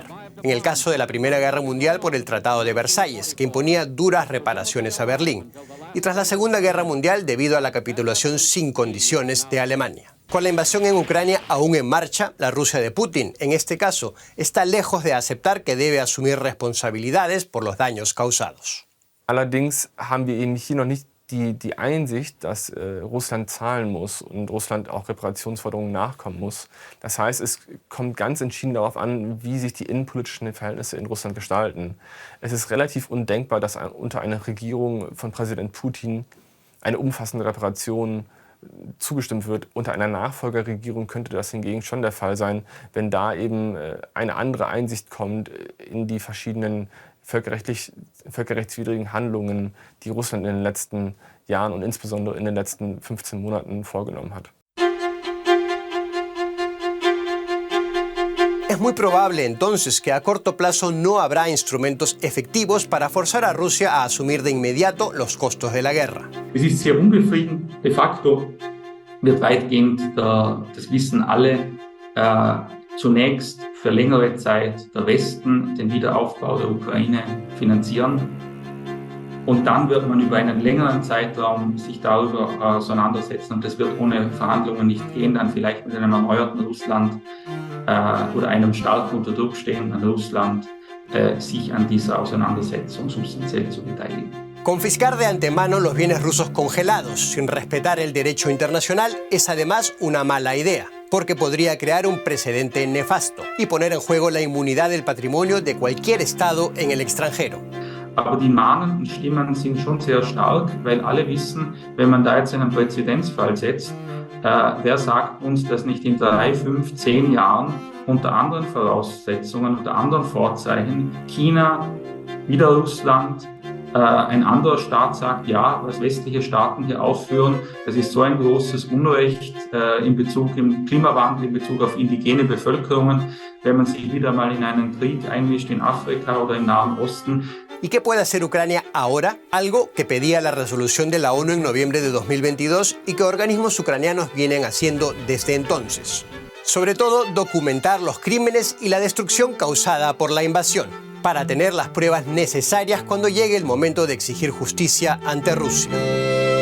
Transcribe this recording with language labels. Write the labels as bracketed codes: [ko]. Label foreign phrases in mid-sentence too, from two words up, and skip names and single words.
[es] En el caso de la Primera Guerra Mundial por el Tratado de Versalles, que imponía duras reparaciones a Berlín. Y tras la Segunda Guerra Mundial debido a la capitulación sin condiciones de Alemania. Con la invasión en Ucrania aún en marcha, la Rusia de Putin, en este caso, está lejos de aceptar que debe asumir responsabilidades por los daños causados. [de] Allerdings haben wir eben hier noch nicht die Einsicht, dass Russland zahlen muss und Russland auch Reparationsforderungen nachkommen muss. Das heißt, es kommt ganz entschieden darauf an, wie sich die innenpolitischen Verhältnisse in Russland gestalten. Es ist relativ undenkbar, dass unter einer Regierung von Präsident Putin eine umfassende Reparation zugestimmt wird. Unter einer Nachfolgerregierung könnte das hingegen schon der Fall sein, wenn da eben eine andere Einsicht kommt in die verschiedenen völkerrechtswidrigen Handlungen, die Russland in den letzten Jahren und insbesondere in den letzten 15 Monaten vorgenommen hat. [es] Es muy probable entonces que a corto plazo no habrá instrumentos efectivos para forzar a Rusia a asumir de inmediato los costos de la guerra. [de] Es ist sehr unbefriedigend. De facto wird weitgehend, das wissen alle, zunächst für längere Zeit der Westen den Wiederaufbau der Ukraine finanzieren. Und dann wird man über einen längeren Zeitraum sich darüber auseinandersetzen. Und das wird ohne Verhandlungen nicht gehen, dann vielleicht mit einem erneuerten Russland oder einem stark unter Druck stehenden Russland sich an dieser Auseinandersetzung substanziell zu beteiligen. [es] Confiscar de antemano los bienes rusos congelados sin respetar el derecho internacional es además una mala idea, porque podría crear un precedente nefasto y poner en juego la inmunidad del patrimonio de cualquier Estado en el extranjero. [de] Aber die mahnenden Stimmen sind schon sehr stark, weil alle wissen, wenn man da jetzt einen Präzedenzfall setzt, wer sagt uns, dass nicht in 3, 5, 10 Jahren unter anderen Voraussetzungen, unter anderen Vorzeichen China, wieder Russland, ein anderer Staat sagt, ja, was westliche Staaten hier aufführen, das ist so ein großes Unrecht im Klimawandel, in Bezug auf indigene Bevölkerungen, wenn man sich wieder mal in einen Krieg einmischt in Afrika oder im Nahen Osten. [es] ¿Y qué puede hacer Ucrania ahora? Algo que pedía la resolución de la ONU en noviembre de 2022 y que organismos ucranianos vienen haciendo desde entonces. Sobre todo, documentar los crímenes y la destrucción causada por la invasión, para tener las pruebas necesarias cuando llegue el momento de exigir justicia ante Rusia.